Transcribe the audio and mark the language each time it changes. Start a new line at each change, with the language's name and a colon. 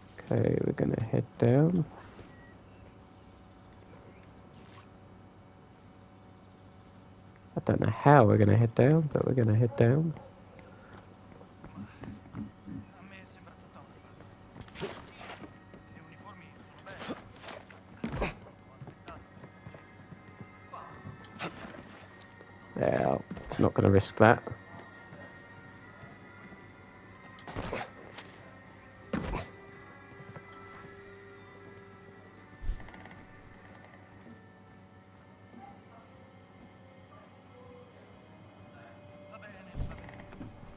English: Okay, we're gonna head down. I don't know how we're gonna head down, but we're gonna head down.
Italian: A me sembra tutta una farsa. Sì, le uniformi sono belle. Ho aspettato.
English: Yeah, not gonna risk that.
Italian: Va bene, va bene.